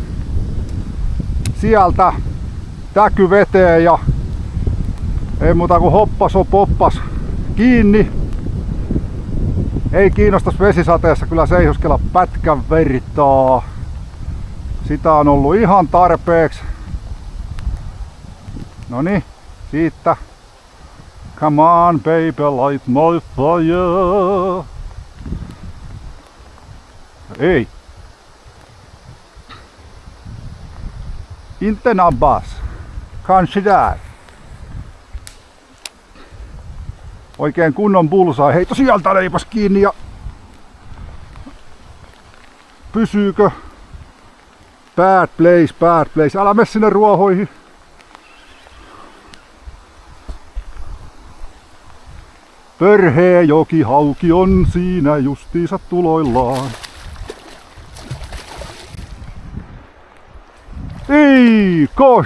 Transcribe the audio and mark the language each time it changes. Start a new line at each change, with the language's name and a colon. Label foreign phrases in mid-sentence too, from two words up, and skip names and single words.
Finnish: Sieltä täky veteen ja ei muuta kuin hoppas on poppas kiinni. Ei kiinnostas vesisateessa kyllä seisoskella pätkän vertaa. Sitä on ollut ihan tarpeeksi. Noniin, siitä.
English: Come on baby, light my fire.
Swedish: Ei. Inte nabbas. Kanske där.
Finnish: Oikein kunnon bullseye. Heitto sieltä leipas kiinni ja pysyykö?
English: Bad place.
Finnish: Älä mene sinne ruohoihin. Pörheä jokihauki on siinä justiinsa tuloillaan. Ei, kosh!